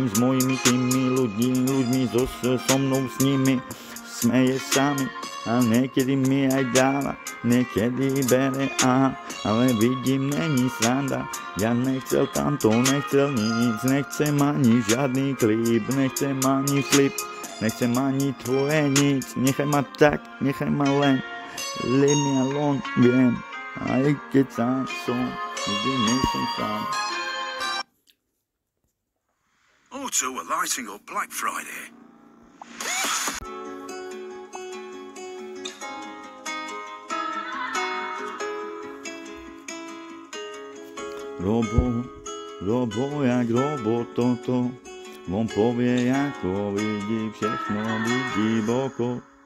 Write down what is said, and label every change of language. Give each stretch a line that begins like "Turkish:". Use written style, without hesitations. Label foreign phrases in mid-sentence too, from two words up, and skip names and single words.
Slovak: s mojimi tými ľuďmi, so mnou s nimi, smeje sa mi, a niekedy mi aj dáva, niekedy bere, ale vidím,
Czech: není sranda,
Slovak: ja nechcel tamto, nechcel nic, nechcem ani žiadny klip, nechcem ani flip, nechcem ani tvoje nic, nechaj ma tak, nechaj ma len,
English: leave me alone,
Slovak: viem, aj keď sám som, nikdy nesom sám.
English: O2 are lighting up Black Friday.
Slovak: Robo jak robot toto, on povie ako vidí, všechno vidí boko.